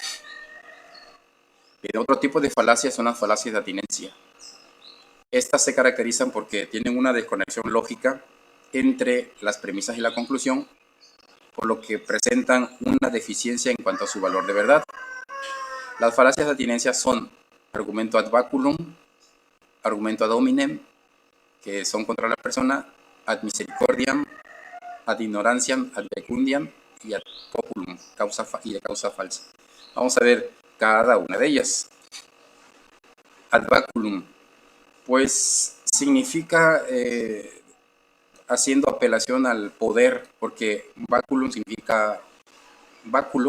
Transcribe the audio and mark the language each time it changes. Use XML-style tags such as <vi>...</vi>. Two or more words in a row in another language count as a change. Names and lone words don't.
<es>Bien, otro tipo de falacias son las falacias de atinencia. Estas se caracterizan porque tienen una desconexión lógica entre las premisas y la conclusión, por lo que presentan una deficiencia en cuanto a su valor de verdad. Las falacias de atinencia son argumento</es> <la>ad baculum,</la> <es>argumento</es> <la>ad hominem,</la> <es>que son contra la persona,</es> <la>ad misericordiam, ad ignorantiam, ad fecundiam y ad populum,</la> <es>y de causa falsa. Vamos a ver cada una de ellas.</es> <la>Ad baculum,</la> <es>pues significa haciendo apelación al poder, porque baculum significa báculo,</es>